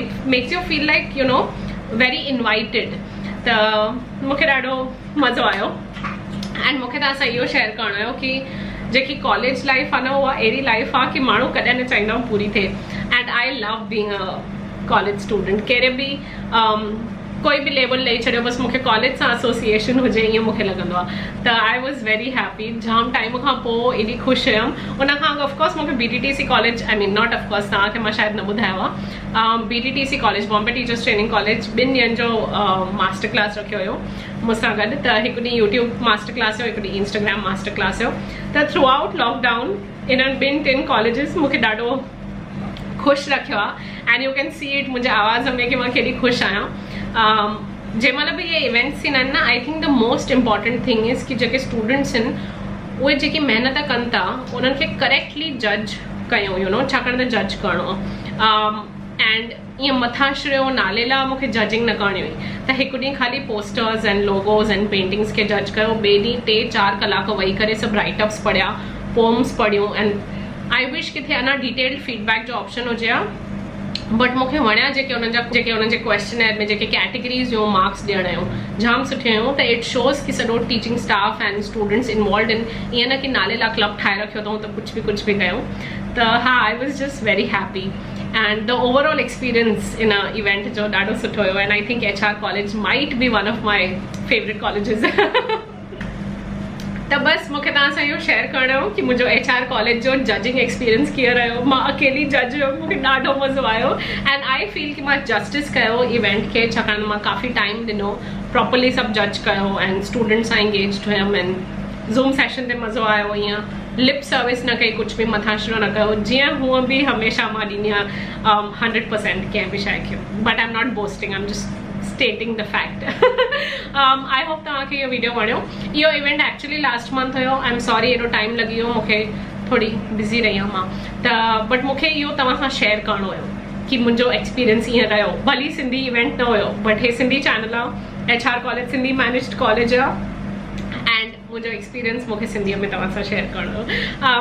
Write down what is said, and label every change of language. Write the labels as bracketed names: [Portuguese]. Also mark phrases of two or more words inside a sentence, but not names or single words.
[English] It makes you feel like you know very invited. [Sindhi] त मूंखे ॾाढो मज़ो आयो। एंड मूंखे तव्हां सां इहो शेयर करणो हुयो कि जेकी [English] college life [Sindhi] आहे न उहा अहिड़ी लाइफ आहे कि माण्हू कॾहिं न चाहींदा पूरी थिए। [English] And I love being a college student. [Sindhi] कहिड़े बि कोई बि लेवल ॾेई छॾियो, बसि मूंखे कॉलेज सां एसोसिएशन हुजे, ईअं मूंखे लॻंदो आहे। [English] त I was very happy. [Sindhi] जाम टाइम खां पोइ एॾी ख़ुशि हुयमि। उन खां अॻु ऑफकोर्स मूंखे BTTC कॉलेज, [English] I mean not of course, [Sindhi] तव्हांखे मां शायदि न ॿुधायो आहे, BTTC कॉलेज, बॉम्बे टीचर्स ट्रेनिंग कॉलेज, 2 ॾींहंनि जो [English] master class [Sindhi] रखियो हुयो मूंसां गॾु। त हिकु ॾींहुं यूट्यूब [English] master class [Sindhi] हुयो, हिकु ॾींहुं इंस्टाग्राम [English] master class [Sindhi] हुयो। त [English] throughout lockdown [Sindhi] इन्हनि 2-3 कॉलेजिस मूंखे ॾाढो ख़ुशि रखियो आहे। [English] And you can see it [Sindhi] मुंहिंजे आवाज़ में कि मां केॾी ख़ुशि आहियां। जंहिंमहिल बि इहे इवेंट्स थींदा आहिनि न, [English] I think the most important thing is [Sindhi] कि जेके स्टूडेंट्स आहिनि उहे जेकी महिनत कनि था उन्हनि खे [English] correctly judge [Sindhi] कयूं, [English] you know, [Sindhi] छाकाणि त जज करिणो एंड ईअं मथां श्रियो नाले लाइ मूंखे जजिंग न करणी हुई। त हिकु ॾींहुं ख़ाली [English] posters and logos and paintings [Sindhi] खे जज कयो, ॿिए ॾींहुं 3-4 कलाक वेही करे सभु राइटअप्स पढ़िया, पोम्स पढ़ियूं। [English] And I wish [Sindhi] किथे अञा [English] detailed feedback [Sindhi] जो ऑप्शन हुजे हा, बट मूंखे वणिया जेके उन्हनि जे क्वेश्चनर में जेके कैटेगरीज़ जो मार्क्स ॾियण हुयूं जाम सुठे हुयूं। त [English] it shows [Sindhi] कि सॼो [English] teaching staff and students involve in, [Sindhi] ईअं न कि नाले लाइ क्लब ठाहे रखियो अथऊं त कुछ बि कयूं। त हा, [English] I was just very happy. And the overall experience in event [Sindhi] जो ॾाढो सुठो हुयो। [English] And I think HR college might be one of my favorite colleges. [Sindhi] त बस मूंखे तव्हां सां इहो शेयर करणो हो कि मुंहिंजो HR कॉलेज जो [English] judging experience [Sindhi] कीअं रहियो। मां अकेली जज हुयमि, मूंखे ॾाढो मज़ो आयो। [English] And I feel [Sindhi] कि मां जस्टिस कयो इवेंट खे, छाकाणि मां काफ़ी टाइम ॾिनो, प्रॉपरली सभु जज कयो एंड स्टूडेंट्स सां एंगेज्ड हुयमि एंड [English] Zoom session [Sindhi] ते मज़ो आयो, ईअं [English] lip service [Sindhi] न कई, कुछ भी मथां शुरू न कयो, जीअं हूअं बि हमेशह मां ॾींदी आहियां 100% कंहिं बि शइ खे, [English] But I am not boasting, I am just stating the fact. I hope [Sindhi] तव्हांखे इहो वीडियो वणियो। इहो [English] event actually last month [Sindhi] हुयो, [English] I am sorry [Sindhi] एॾो टाइम लॻी वियो, मूंखे थोड़ी बिज़ी रही आहियां मां त, बट मूंखे इहो तव्हां सां शेयर करणो हुयो कि मुंहिंजो एक्सपीरियंस ईअं रहियो। भली सिंधी इवेंट न हुयो, बट हे सिंधी चैनल आहे, HR कॉलेज सिंधी मैनेज्ड कॉलेज आहे, एंड मुंहिंजो एक्सपीरियंस मूंखे सिंधीअ में तव्हां सां शेयर करणो हुयो।